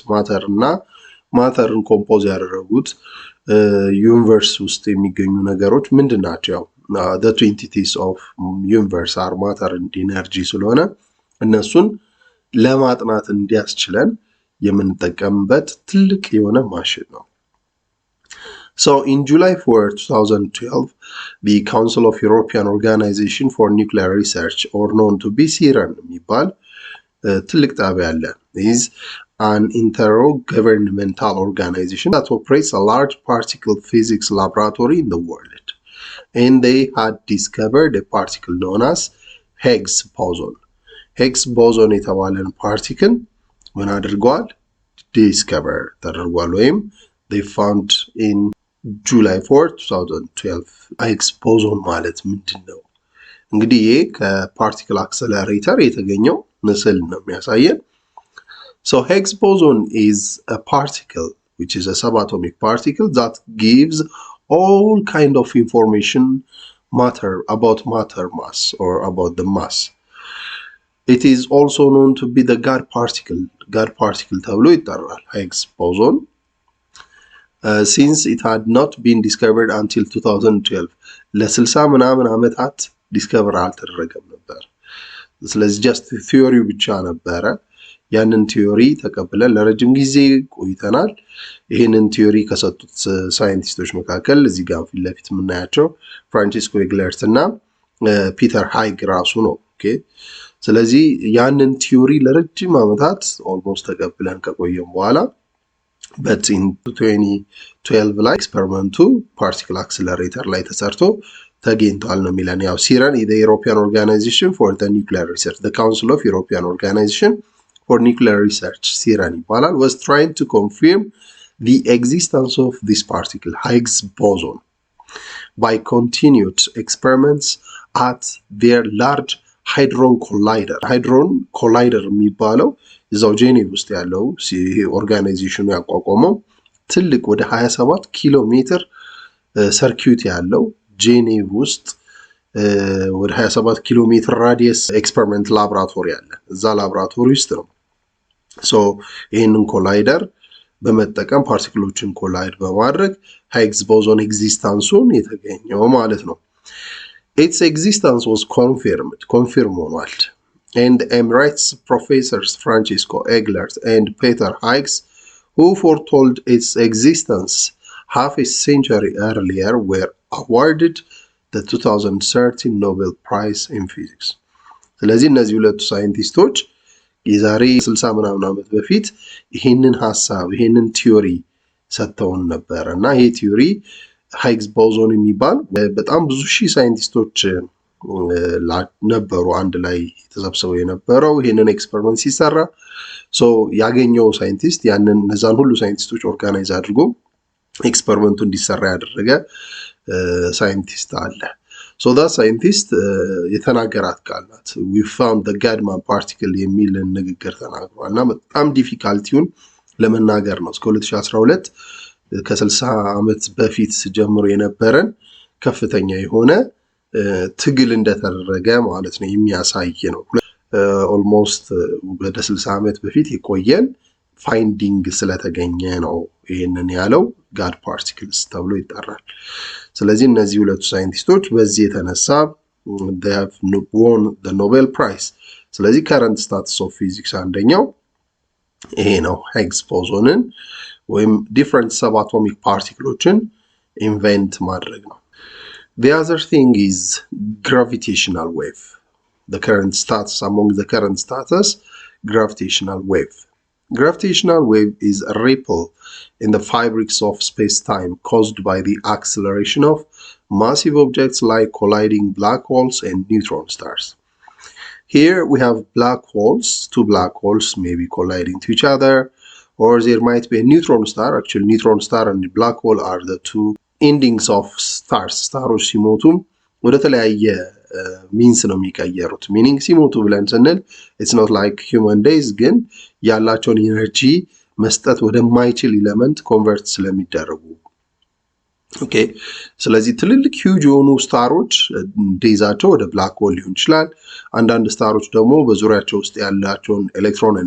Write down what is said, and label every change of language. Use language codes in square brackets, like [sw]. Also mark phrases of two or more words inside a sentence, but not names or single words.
[am] Matter እና ማተርን ኮምፖዝ ያደረጉት ዩኒቨርስ ውስጥ የሚገኙ ነገሮች ምንድን ናቸው? [en] the two entities of universe are matter and energy [am] ስለሆነ እነሱን ለማጥናት እንዲያስችለን የምንጠቀምበት ትልቅ የሆነ ማሽን ነው። [en] So in July 4, 2012, the Council of European Organization for Nuclear Research, or known to be CERN, is an intergovernmental organization that operates a large particle physics laboratory in the world. And they had discovered a particle known as Higgs boson. [am] Higgs boson የተባለን particle ምን አድርጓል? [en] discover [am] ተደርጓል ወይም [en] they found in July 4, 2012. Higgs boson [am] ማለት ምንድን ነው? እንግዲህ ይሄ ከፓርቲክል አክሰለሬተር የተገኘው ምስል ነው የሚያሳየን። [en] So Higgs boson is a particle, which is a subatomic particle that gives all kind of information about matter mass or about the mass. It is also known to be the God particle [am] ተብሎ ይጠራል [en] Higgs boson. Since it had not been discovered until 2012 [am] ለ60 ምናምን ዓመታት ዲስከቨር አልተደረገም ነበር። ስለዚህ [en] just theory [am] ብቻ ነበረ። ያንን ቲዮሪ ተቀብለን ለረጅም ጊዜ ቆይተናል። ይህንን ቲዮሪ ከሰጡት ሳይንቲስቶች መካከል እዚህ ጋር ፊት ለፊት የምናያቸው ፍራንሲስኮ ኤግለርት እና ፒተር ሃይግ ራሱ ነው። ኦኬ ስለዚህ ያንን ቲዮሪ ለረጅም ዓመታት ኦልሞስት ተቀብለን ከቆየም በኋላ [en] but in 2012 [am] ላይ ኤክስፐሪመንቱ [en] particle accelerator [am] ላይ ተሰርቶ ተገኝቷል ነው የሚለን። [en] ያው ሲረን the European Organization for the Nuclear Research, the Council of European Organization for Nuclear Research [am] ሲረን ይባላል, [en] was trying to confirm the existence of this particle Higgs boson by continued experiments at their large hadron collider [am] የሚባለው እዛው ጄኔቭ ውስጥ ያለው ኦርጋናይዜሽኑ ያቋቋመው ትልቅ ወደ 27 ኪሎ ሜትር ሰርኪዩት ያለው ጄኔቭ ውስጥ ወደ 27 ኪሎ ሜትር ራዲየስ [en] experiment laboratory [am] አለ። እዛ ላብራቶሪ ውስጥ ነው ሶ ይህንን ኮላይደር በመጠቀም ፓርቲክሎችን ኮላይድ በማድረግ ሃይግስ ቦዞን ኤግዚስተንሱን የተገኘው ማለት ነው። [en] Its existence was confirmed [am] ሆኗል. [en] And Emeritus professors Francisco Eglert and Peter Higgs, who foretold its existence half a century earlier, were awarded the 2013 Nobel Prize in Physics. [am] ስለዚህ እነዚህ ሁለቱ ሳይንቲስቶች የዛሬ 60 ምናምን ዓመት በፊት ይህንን ሐሳብ ይህንን ቲዮሪ ሰጥተውን ነበር እና ይሄ ቲዮሪ ሃይግስ ቦዞን የሚባል በጣም ብዙ ሺህ ሳይንቲስቶች ነበሩ አንድ ላይ ተሰብስበው የነበረው ይሄንን ኤክስፐሪመንት ሲሰራ ሶ ያገኘው ሳይንቲስት ያንን እነዛን ሁሉ ሳይንቲስቶች ኦርጋናይዝ አድርጎ ኤክስፐሪመንቱ እንዲሰራ ያደረገ ሳይንቲስት አለ። [en] so the scientist [am] የተናገራት ቃል ናት [en] we found the Gadman particle [am] የሚል ንግግር ተናግሯል እና በጣም ዲፊካልቲውን ለመናገር ነው። እስከ 2012 ከ60 ዓመት በፊት ጀምሮ የነበረን ከፍተኛ የሆነ ትግል እንደተደረገ ማለት ነው የሚያሳይ ነው። ኦልሞስት ወደ 60 ዓመት በፊት የቆየን ፋይንዲንግ ስለተገኘ ነው ይሄንን ያለው [en] God particles [am] ተብሎ ይጠራል። ስለዚህ እነዚህ ሁለቱ ሳይንቲስቶች በዚህ የተነሳ [en] they have won the Nobel Prize። [am] ስለዚህ [en] current status of physics [am] አንደኛው ይሄ ነው [en] ሃይግስ ቦዞንን ወይም different subatomic particles invent [am] ማድረግ ነው። [en] The other thing is gravitational wave. The current status among the current status gravitational wave. Gravitational wave is a ripple in the fabrics of space-time caused by the acceleration of massive objects like colliding black holes and neutron stars. Here we have black holes, two black holes maybe colliding to each other, or there might be a neutron star. Actually, neutron star and black hole are the two endings of stars. [am] Staros ሲሞቱም ወደ ተለያየ ሚንስ ነው የሚቀየሩት። ሚኒንግ ሲሞቱ ብለን ስንል [en] it's not like human days [am] ግን ያላቸውን ኢነርጂ መስጠት ወደማይችል ኤሌመንት ኮንቨርት ስለሚደረጉ ኦኬ። ስለዚህ ትልልቅ ሂውጅ የሆኑ ስታሮች ዴዛቸው ወደ [en] black hole [am] ሊሆን ይችላል። አንዳንድ ስታሮች ደግሞ በዙሪያቸው ውስጥ ያላቸውን ኤሌክትሮን እና